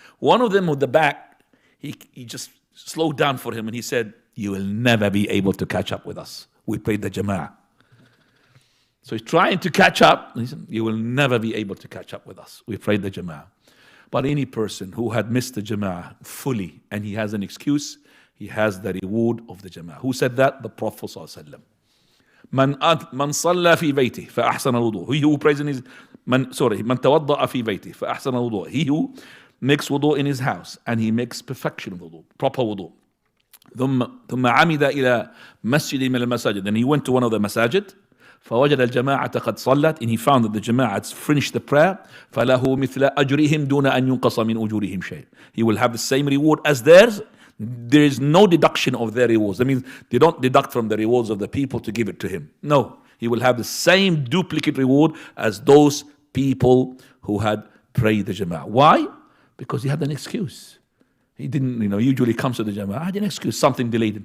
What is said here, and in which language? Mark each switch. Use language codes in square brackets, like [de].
[en] One of them with the back, he just slowed down for him and he said, "You will never be able to catch up with us. We prayed the Jama'ah." So he's trying to catch up. He said, "You will never be able to catch up with us. We prayed the Jama'ah." But any person who had missed the Jama'ah fully and he has an excuse, he has the reward of the Jama'ah. Who said that? The Prophet ﷺ. [ar] من صلى في بيته فأحسن الوضوء. [en] He who prays in his [ar] من توضأ في بيته فأحسن الوضوء. [en] He who makes wudu in his house and he makes perfection of wudu, proper wudu. [ar] ثم عمد إلى مسجد من المساجد. [en] Then he went to one of the masajid. [ar] فوجد الجماعة قد صلت, [en] and he found that the Jama'ah had finished the prayer. [ar] فله مثل أجرهم دون أن ينقص من أجورهم شيء. [en] He will have the same reward as theirs. There is no deduction of their rewards. That means they don't deduct from the rewards of the people to give it to him. No, he will have the same duplicate reward as those people who had prayed the Jama'ah. Why? Because he had an excuse. He didn't, usually comes to the Jama'ah. I had an excuse. Something delayed him.